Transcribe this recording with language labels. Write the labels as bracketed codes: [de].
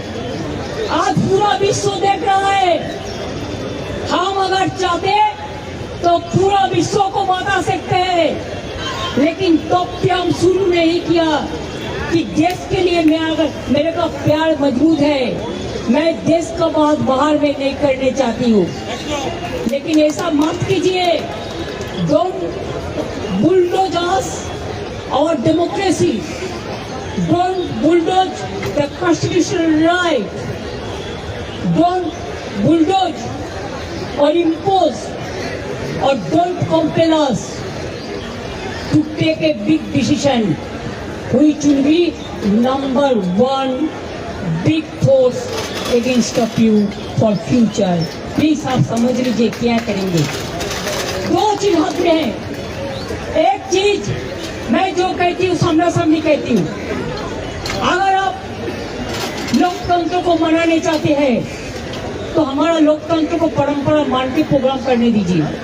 [hi] आज पूरा विश्व देख रहा है। हम अगर चाहते तो पूरा विश्व को बता सकते हैं, लेकिन तब भी हम शुरू नहीं किया कि देश के लिए मैं अगर मेरे का प्यार मजबूत है, मैं देश का बात बाहर में नहीं करने चाहती हूँ। लेकिन ऐसा मत कीजिए, [en] Don't bulldoze us our democracy, don't bulldoze the constitutional right, don't bulldoze or impose or don't compel us to take a big decision which will be number one big force against of you for future. [hi] Please आप समझ लीजिए क्या करेंगे। दो चीज हाथ में है। एक चीज मैं जो कहती हूँ सामना सामनी कहती हूँ। अगर आप लोकतंत्र को मनाने चाहते हैं तो हमारा लोकतंत्र को परंपरा मान के प्रोग्राम करने दीजिए।